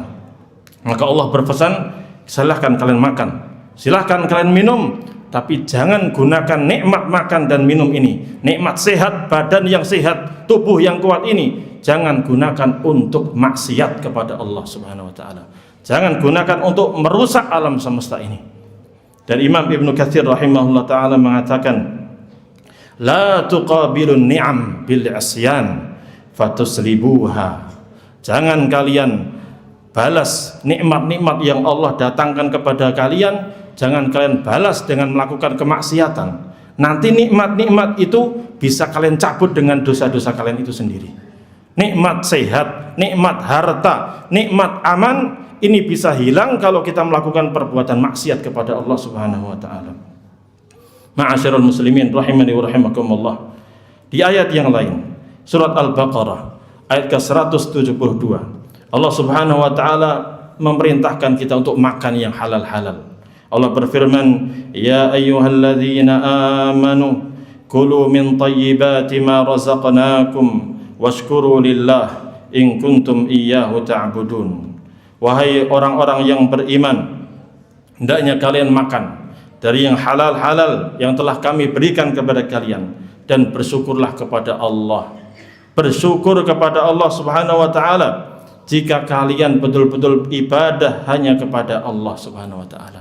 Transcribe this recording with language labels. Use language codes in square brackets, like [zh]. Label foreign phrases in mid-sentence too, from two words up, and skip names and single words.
[id] Maka Allah berpesan, silahkan kalian makan, silahkan kalian minum, tapi jangan gunakan nikmat makan dan minum ini, nikmat sehat, badan yang sehat, tubuh yang kuat ini, jangan gunakan untuk maksiat kepada Allah [ar] سبحانه وتعالى. [id] Jangan gunakan untuk merusak alam semesta ini. Dan Imam Ibnu Katsir [ar] رحمه الله تعالى [id] mengatakan, [ar] لا تقابلون النعم بالعصيان فتسلبوها. [id] Jangan kalian balas nikmat-nikmat yang Allah datangkan kepada kalian, jangan kalian balas dengan melakukan kemaksiatan. Nanti nikmat-nikmat itu bisa kalian cabut dengan dosa-dosa kalian itu sendiri. Nikmat sehat, nikmat harta, nikmat aman, ini bisa hilang kalau kita melakukan perbuatan maksiat kepada Allah [ar] سبحانه وتعالى. معاشر المسلمين رحمني ورحمكم الله. [id] Di ayat yang lain, surat Al-Baqarah ayat ke-172, Allah [ar] سبحانه وتعالى [id] memerintahkan kita untuk makan yang halal-halal. Allah berfirman, [ar] يا أيها الذين آمنوا كلوا من طيبات ما رزقناكم واشكروا لله إن كنتم إياه تعبدون. [id] Wahai orang-orang yang beriman, hendaknya kalian makan dari yang halal-halal yang telah kami berikan kepada kalian, dan bersyukurlah kepada Allah. Bersyukur kepada Allah [ar] سبحانه وتعالى [id] jika kalian betul-betul ibadah hanya kepada Allah [ar] سبحانه وتعالى.